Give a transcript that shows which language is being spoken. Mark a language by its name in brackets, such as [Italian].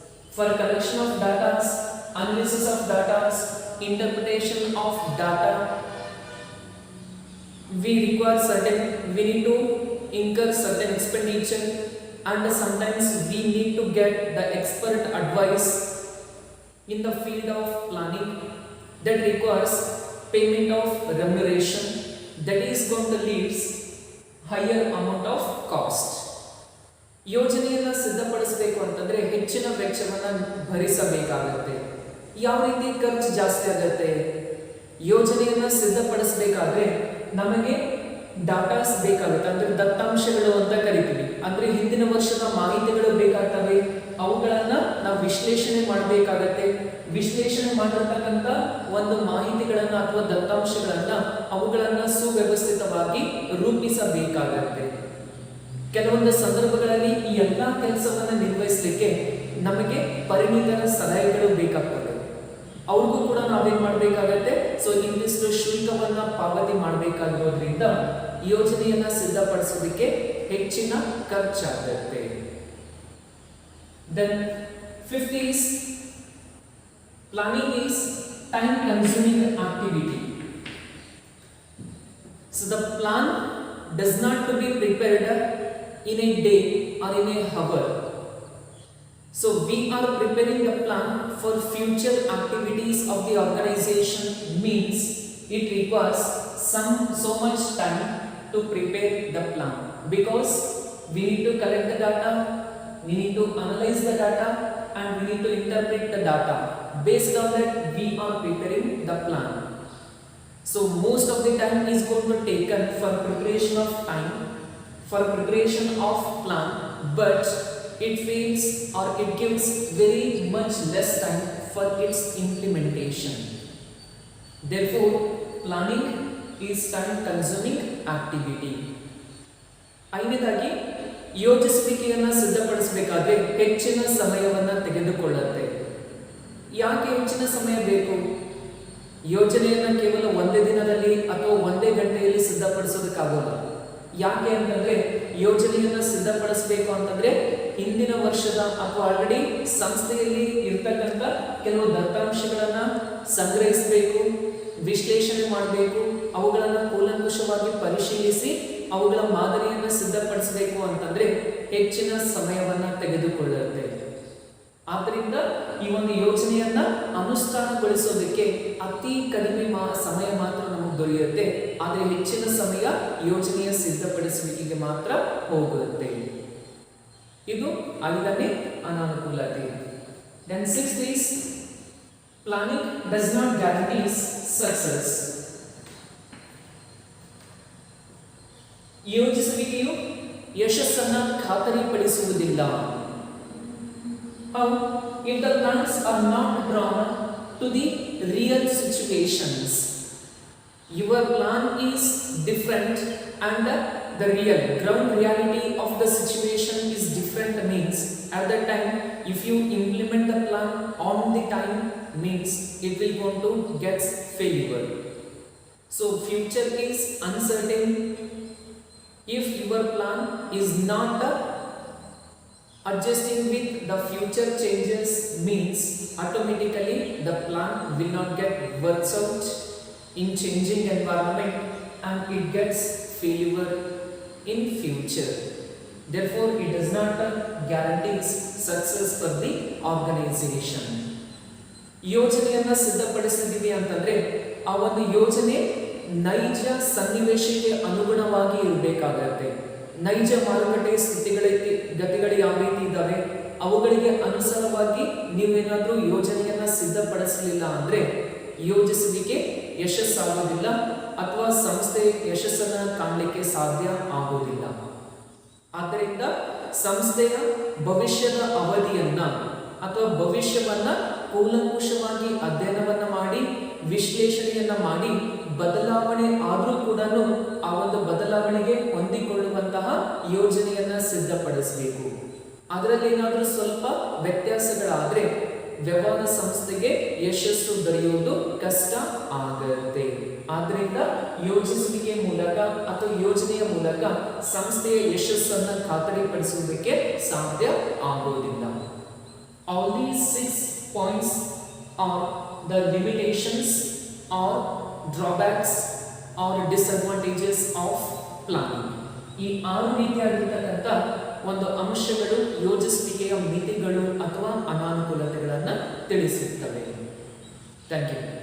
[English] For collection of data, analysis of data, interpretation of data, we need to incur certain expenditure, and sometimes we need to get the expert advice in the field of planning that requires payment of remuneration, that is going to lead higher amount of cost. [Kannada] ಯೋಜನೆಯನ್ನು ಸಿದ್ಧಪಡಿಸಬೇಕು ಅಂತಂದ್ರೆ ಹೆಚ್ಚಿನ ವೆಚ್ಚವನ್ನು ಭರಿಸಬೇಕಾಗುತ್ತೆ. ಯಾವ ರೀತಿ ಖರ್ಚು ಜಾಸ್ತಿ ಆಗುತ್ತೆ? ಯೋಜನೆಯನ್ನು ಸಿದ್ಧಪಡಿಸಬೇಕಾದ್ರೆ ನಮಗೆ ಡಾಟಾಸ್ ಬೇಕಾಗುತ್ತೆ, ಅಂದ್ರೆ ದತ್ತಾಂಶಗಳು ಅಂತ ಕರಿತೀವಿ. ಅಂದ್ರೆ ಹಿಂದಿನ ವರ್ಷದ ಮಾಹಿತಿಗಳು ಬೇಕಾಗ್ತವೆ, ಅವುಗಳನ್ನ ನಾವು ವಿಶ್ಲೇಷಣೆ ಮಾಡಬೇಕಾಗತ್ತೆ. ವಿಶ್ಲೇಷಣೆ ಮಾಡಿರ್ತಕ್ಕಂಥ ಒಂದು ಮಾಹಿತಿಗಳನ್ನ ಅಥವಾ ದತ್ತಾಂಶಗಳನ್ನ ಅವುಗಳನ್ನ ಸುವ್ಯವಸ್ಥಿತವಾಗಿ ರೂಪಿಸಬೇಕಾಗತ್ತೆ. ಕೆಲವೊಂದು ಸಂದರ್ಭಗಳಲ್ಲಿ ಈ ಎಲ್ಲಾ ಕೆಲಸವನ್ನ ನಿರ್ವಹಿಸಲಿಕ್ಕೆ ನಮಗೆ ಪರಿಣಿತರ ಸಲಹೆಗಳು ಬೇಕಾಗ್ತದೆ. ಅವ್ರಿಗೂ ಕೂಡ ನಾವೇನ್ ಮಾಡಬೇಕಾಗತ್ತೆ, ಸೊ ಇಂತಿಷ್ಟು ಶುಲ್ಕವನ್ನ ಪಾವತಿ ಮಾಡಬೇಕಾಗಿರೋದ್ರಿಂದ ಯೋಜನೆಯನ್ನ ಸಿದ್ಧಪಡಿಸೋದಕ್ಕೆ ಹೆಚ್ಚಿನ ಖರ್ಚಾಗುತ್ತೆ. [English] Then fifth is planning is time consuming activity. So the plan does not to be prepared in a day or in a hour. So we are preparing the plan for future activities of the organization, means it requires so much time to prepare the plan, because we need to collect the data, we need to analyze the data, and we need to interpret the data. Based on that, we are preparing the plan. So most of the time is going to taken for preparation of time, for preparation of plan, but it feels or it gives very much less time for its implementation. Therefore, planning is time consuming activity. [Kannada] ಐದನೇದಾಗಿ ಯೋಜಿಸುವಿಕೆಯನ್ನು ಸಿದ್ಧಪಡಿಸಬೇಕಾದ್ರೆ ಹೆಚ್ಚಿನ ಸಮಯವನ್ನು ತೆಗೆದುಕೊಳ್ಳುತ್ತೆ. ಯಾಕೆ ಹೆಚ್ಚಿನ ಸಮಯ ಬೇಕು? ಯೋಜನೆಯನ್ನು ಕೇವಲ ಒಂದೇ ದಿನದಲ್ಲಿ ಅಥವಾ ಒಂದೇ ಗಂಟೆಯಲ್ಲಿ ಸಿದ್ಧಪಡಿಸೋದಕ್ಕಾಗಲ್ಲ. ಯಾಕೆ ಅಂತಂದ್ರೆ ಯೋಜನೆಯನ್ನು ಸಿದ್ಧಪಡಿಸಬೇಕು ಅಂತಂದ್ರೆ ಹಿಂದಿನ ವರ್ಷದ ಅಥವಾ ಆಲ್ರೆಡಿ ಸಂಸ್ಥೆಯಲ್ಲಿ ಇರ್ತಕ್ಕಂಥ ಕೆಲವು ದತ್ತಾಂಶಗಳನ್ನ ಸಂಗ್ರಹಿಸಬೇಕು, ವಿಶ್ಲೇಷಣೆ ಮಾಡಬೇಕು, ಅವುಗಳನ್ನು ಕೂಲಂಕುಷವಾಗಿ ಪರಿಶೀಲಿಸಿ ಅವುಗಳ ಮಾದರಿಯನ್ನು ಸಿದ್ಧಪಡಿಸಬೇಕು ಅಂತಂದ್ರೆ ಹೆಚ್ಚಿನ ಸಮಯವನ್ನ ತೆಗೆದುಕೊಳ್ಳುತ್ತೆ. ಆದ್ದರಿಂದ ಈ ಒಂದು ಯೋಜನೆಯನ್ನ ಅನುಷ್ಠಾನಗೊಳಿಸೋದಕ್ಕೆ ಅತಿ ಕಡಿಮೆ ಸಮಯ ಮಾತ್ರ ನಮಗೆ ದೊರೆಯುತ್ತೆ, ಆದರೆ ಹೆಚ್ಚಿನ ಸಮಯ ಯೋಜನೆಯ ಸಿದ್ಧಪಡಿಸುವಿಕೆಗೆ ಮಾತ್ರ ಹೋಗುತ್ತೆ. ಇದು ಐದನೇ ಅನಾನುಕೂಲತೆ. [English] Then sixth is planning does not guarantee success. [Kannada] ಯೋಜಿಸುವಿಕೆಯು ಯಶಸ್ಸನ್ನು ಖಾತರಿಪಡಿಸುವುದಿಲ್ಲ. [English] How? If the plans are not drawn to the real situations, your plan is different and the real ground reality of the situation is different, means at that time if you implement the plan on the time, means it will going to get failure. So future is uncertain. If your plan is not adjusting with the future changes, means automatically the plan will not get works out in changing environment and it gets failure in future. Therefore, it does not guarantee success for the organization. [Kannada] ಯೋಜನೆಯನ್ನು ಸಿದ್ಧಪಡಿಸಿದ್ದೀವಿ ಅಂತಂದ್ರೆ ಆ ಒಂದು ಯೋಜನೆ ನೈಜ ಸನ್ನಿವೇಶಕ್ಕೆ ಅನುಗುಣವಾಗಿ ಇರಬೇಕಾಗತ್ತೆ. ನೈಜ ಮಾರುಕಟ್ಟೆ ಗತಿಗಳು ಯಾವ ರೀತಿ ಇದ್ದಾವೆ ಅವುಗಳಿಗೆ ಅನುಸಾರವಾಗಿ ನೀವೇನಾದ್ರೂ ಯೋಜನೆಯನ್ನ ಸಿದ್ಧಪಡಿಸಲಿಲ್ಲ ಅಂದ್ರೆ ಯೋಜಿಸುವಿಕೆ ಯಶಸ್ಸಾಗೋದಿಲ್ಲ ಅಥವಾ ಸಂಸ್ಥೆ ಯಶಸ್ಸನ್ನು ಕಾಣಲಿಕ್ಕೆ ಸಾಧ್ಯ ಆಗೋದಿಲ್ಲ. ಆದ್ದರಿಂದ ಸಂಸ್ಥೆಯ ಭವಿಷ್ಯದ ಅವಧಿಯನ್ನ ಅಥವಾ ಭವಿಷ್ಯವನ್ನ ಕೂಲಂಕುಷವಾಗಿ ಅಧ್ಯಯನವನ್ನ ಮಾಡಿ ವಿಶ್ಲೇಷಣೆಯನ್ನ ಮಾಡಿ ಬದಲಾವಣೆ ಆದರೂ ಕೂಡ ಆ ಒಂದು ಬದಲಾವಣೆಗೆ ಹೊಂದಿಕೊಳ್ಳುವಂತಹ ಯೋಜನೆಯನ್ನ ಸಿದ್ಧಪಡಿಸಬೇಕು. ಅದರಲ್ಲಿ ಏನಾದರೂ ಸ್ವಲ್ಪ ವ್ಯತ್ಯಾಸಗಳಾದರೆ ವ್ಯವಹಾರ ಸಂಸ್ಥೆಗೆ ಯಶಸ್ಸು ದೊರೆಯುವುದು ಕಷ್ಟ ಆಗುತ್ತೆ. ಆದ್ರಿಂದ ಯೋಜಿಸುವಿಕೆ ಮೂಲಕ ಅಥವಾ ಯೋಜನೆಯ ಮೂಲಕ ಸಂಸ್ಥೆಯ ಯಶಸ್ಸನ್ನು ಖಾತರಿಪಡಿಸುವುದಕ್ಕೆ ಸಾಧ್ಯ ಆಗೋದಿಲ್ಲ. [English] All these 6 points are the limitations or drawbacks or disadvantages of planning. [Kannada] ಈ 6 ರೀತಿಯಾಗಿರ್ತಕ್ಕಂಥ ಒಂದು ಅಂಶಗಳು ಯೋಜಿಸುವಿಕೆಯ ಮಿತಿಗಳು ಅಥವಾ ಅನಾನುಕೂಲತೆಗಳನ್ನು ತಿಳಿಸುತ್ತವೆ. [English] Thank you.